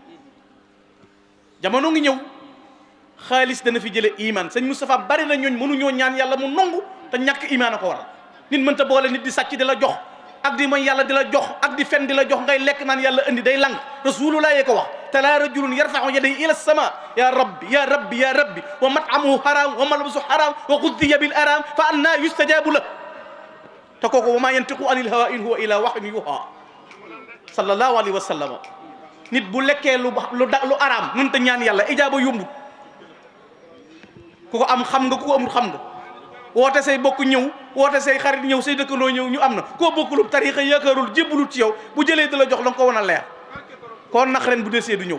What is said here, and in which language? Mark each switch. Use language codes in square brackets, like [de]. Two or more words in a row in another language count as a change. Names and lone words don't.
[wo] jamono ngi ñëw xaalis dana fi jële iman. sëñ Moustapha bari na ñooñ mënuñoo ñaan yàlla mu nongu te ñàkk iman a ko waral. nit mënta boole nit di sàcc di la jox ak di mooy yàlla di la jox ak di fen di la jox ngay lekk naan yàlla indi day lang. rasulullah yee ko wax te [ar] لا رجل يرفع يديه إلى السماء يا رب يا رب يا رب ومطعمه حرام وملبسه حرام وغذي بالحرام فأنى يستجاب له. [wo] te kooku [ar] وما ينطق عن الهوى إن هو إلا وحي يوحى صلى الله عليه وسلم. [wo] nit bu lekkee lu araam mënta ñaan yàlla ijaaba yombut. ku ko am xam nga ku ko amul xam nga. woote say bokk ñëw woote say xarit ñëw say dëkkandoo ñëw ñu am na koo bokkulub tariixa yaakaarul jébbalut ci yow bu jëlee di la jox la nga ko wan a leer kon nax ren bu desee du ñëw.